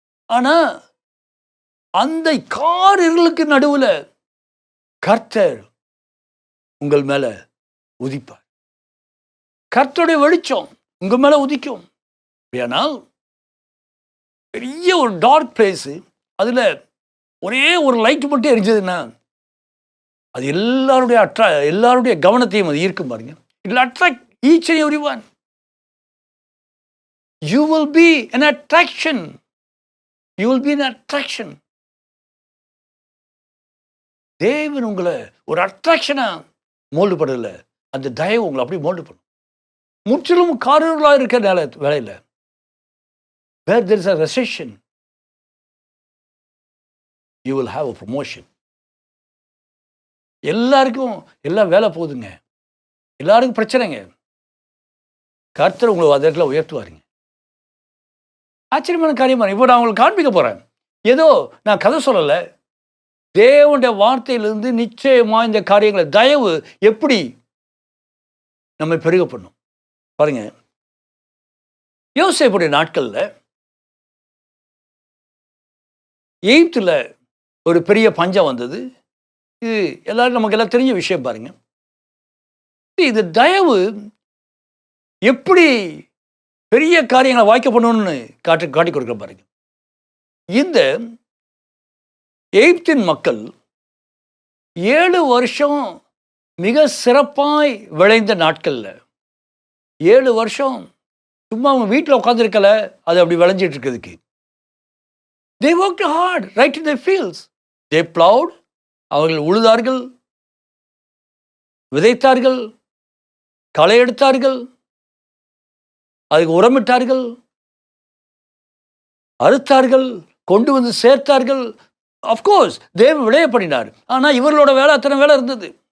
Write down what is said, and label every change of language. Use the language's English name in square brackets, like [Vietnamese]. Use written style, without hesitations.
[Tamil] ஆனா அந்த காரிருளுக்கு நடுவில் கர்த்தர் உங்கள் மேல உதிப்பார். கர்த்தருடைய வெளிச்சம் உங்க மேல உதிக்கும். ஆனால் பெரிய ஒரு டார்க் பிளேஸ், அதுல ஒரே ஒரு லைட் மட்டும் எரிஞ்சதுன்னா அது எல்லாருடைய கவனத்தையும் அது ஈர்க்கும். பாருங்க, [English] It will attract each and everyone. You will be an attraction. You will be an attraction. [Tamil] தேவன் உங்களை ஒரு அட்ராக்ஷனா மோல்டு பண்ணல. அந்த தயவு உங்களை அப்படி மோல்டு பண்ணும். முற்றிலும் காரர்களாக இருக்கிற வேலையில், [English] where there is a recession, you will have a promotion. [Tamil] எல்லாருக்கும் எல்லாம் வேலை போகுதுங்க, எல்லாருக்கும் பிரச்சனைங்க, கர்த்தர் உங்களை அதற்குள்ள உயர்த்துவாருங்க. ஆச்சரியமான காரியமா. இப்போ நான் உங்களுக்கு காண்பிக்க போறேன். ஏதோ நான் கதை சொல்லலை, தேவனுடைய வார்த்தையிலிருந்து நிச்சயமா இந்த காரியங்களை தயவு எப்படி நம்ம பெருக பண்ணும். பாருங்க, யோசேப்புடைய நாட்கள்ல எகிப்துல ஒரு பெரிய பஞ்சம் வந்தது. இது எல்லாரும் நமக்கு எல்லாம் தெரிஞ்ச விஷயம். பாருங்க, இது தயவு எப்படி பெரிய காரியங்களை வாய்க்க பண்ணணும்னு காட்டி கொடுக்குற. பாருங்க, இந்த எகிப்தின் மக்கள் 7 வருஷம் மிக சிறப்பாய் விளைந்த நாட்கள்ல, 7 வருஷம் சும்மா அவங்க வீட்டில் உட்காந்துருக்கல, அது அப்படி விளைஞ்சிட்டு இருக்கிறதுக்கு. [English] They worked hard right in their fields. They plowed. [Tamil] அவர்கள் உழுதார்கள், விதைத்தார்கள், களை எடுத்தார்கள், அதுக்கு உரமிட்டார்கள், அறுத்தார்கள், கொண்டு வந்து சேர்த்தார்கள். அஃப்கோர்ஸ் தேவன் விளைய பண்ணினார். ஆனால் இவர்களோட வேலை அத்தனை வேலை இருந்தது.